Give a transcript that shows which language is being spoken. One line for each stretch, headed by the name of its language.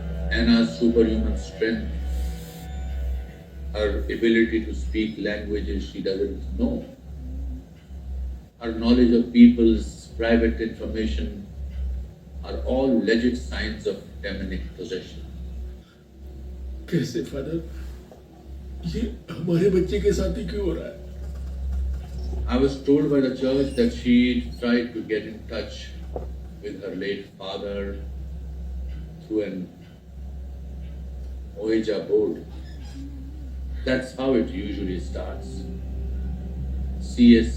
English: Anna's superhuman strength, her ability to speak languages she doesn't know, her knowledge of people's private information are all legit signs of demonic possession.
Hindi: कैसे father? ये हमारे बच्चे के साथ ही क्यों हो रहा है?
English: I was told by the church that she tried to get in touch with her late father through an Ouija board. That's how it usually starts. C.S.